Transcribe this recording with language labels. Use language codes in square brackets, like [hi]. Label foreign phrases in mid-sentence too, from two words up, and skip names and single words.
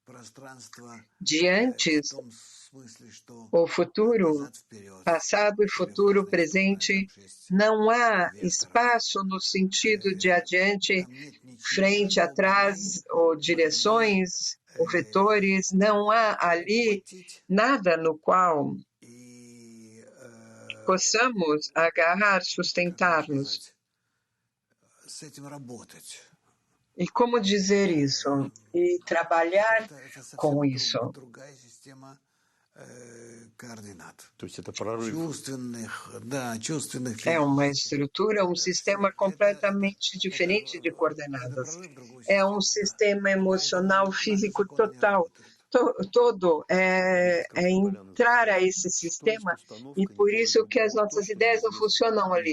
[pt] de antes, o futuro, passado e futuro, presente, não há espaço no sentido de adiante, frente, atrás, ou direções, ou vetores, não há ali nada no qual possamos agarrar, sustentar-nos. E como dizer isso? E trabalhar com isso. [ru] То есть это прорыв. [pt] É uma estrutura, um sistema completamente diferente de coordenadas. É um sistema emocional, físico total. Todo é entrar a esse sistema e por isso que as nossas ideias não funcionam ali.